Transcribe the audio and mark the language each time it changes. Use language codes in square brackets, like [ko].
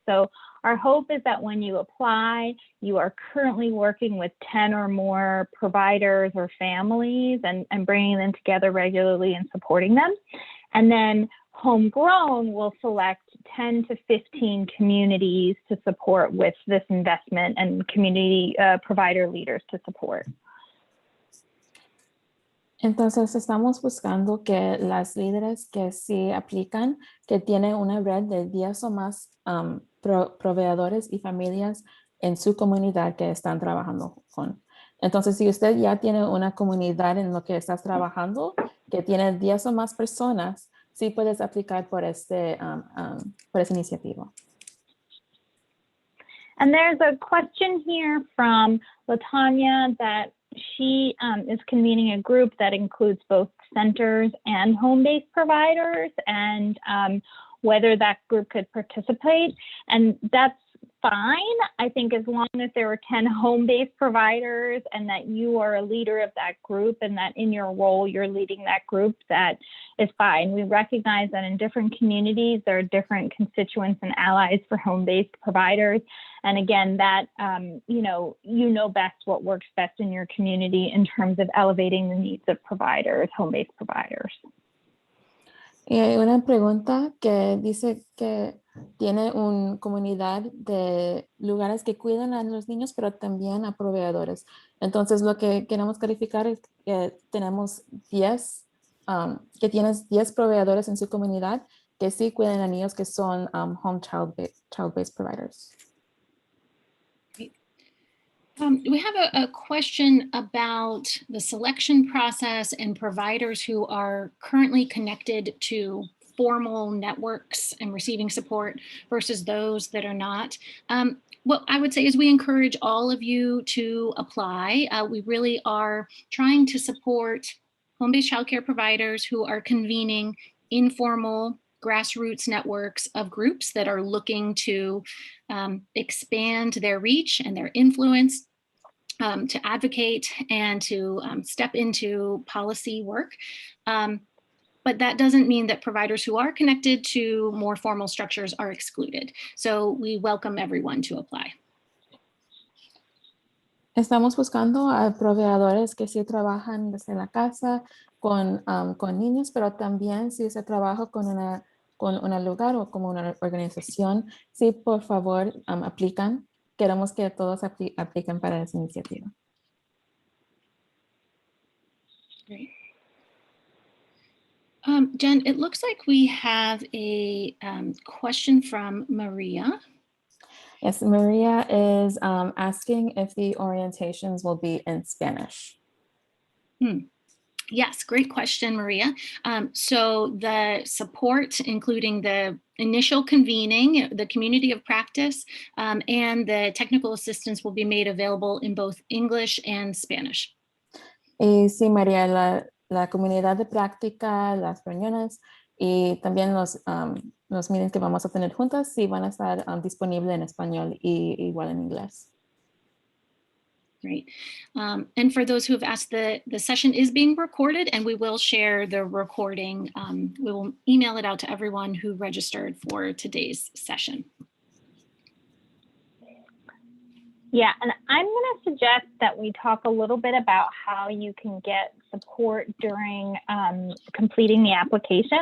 [en] So our hope is that when you apply, you are currently working with 10 or more providers or families and bringing them together regularly and supporting them. And then homegrown will select 10 to 15 communities to support with this investment and community provider leaders to support. [es] Entonces estamos buscando que las líderes que sí aplican, que tienen una red de 10 o más proveedores y familias en su comunidad que están trabajando con. Entonces, si usted ya tiene una comunidad en lo que estás trabajando, que tiene 10 o más personas, sí puedes aplicar por esta iniciativa. [en] And there's a question here from Latanya that she is convening a group that includes both centers and home-based providers, and whether that group could participate. And that's fine, I think, as long as there are 10 home-based providers and that you are a leader of that group and that in your role you're leading that group, that is fine. We recognize that in different communities there are different constituents and allies for home-based providers. And again, that you know best what works best in your community in terms of elevating the needs of providers, home-based providers. [es] Y hay una pregunta que dice que tiene una comunidad de lugares que cuidan a los niños, pero también a proveedores. Entonces, lo que queremos clarificar es que tenemos 10, que tienes 10 proveedores en su comunidad que sí cuidan a niños que son [en] home child-based providers. We have a question about the selection process and providers who are currently connected to formal networks and receiving support versus those that are not. What I would say is we encourage all of you to apply. We really are trying to support home-based childcare providers who are convening informal grassroots networks of groups that are looking to expand their reach and their influence, to advocate and to step into policy work. But that doesn't mean that providers who are connected to more formal structures are excluded. So we welcome everyone to apply. [es] Estamos buscando a proveedores que sí trabajan desde la casa con niños, pero también si se trabaja con un lugar o como una organización, sí, por favor, aplican. Queremos que todos apliquen para esa iniciativa. [en] Great. Jen, it looks like we have a question from Maria. Yes, Maria is asking if the orientations will be in Spanish. Yes, great question, Maria. So the support, including the initial convening, the community of practice, and the technical assistance will be made available in both English and Spanish. [es] Y sí, María, la comunidad de práctica, las reuniones y también los meetings que vamos a tener juntas, sí van a estar disponibles en español y igual en inglés. [en] Great. And for those who have asked, the session is being recorded and we will share the recording. We will email it out to everyone who registered for today's session. Yeah, and I'm going to suggest that we talk a little bit about how you can get support during completing the application.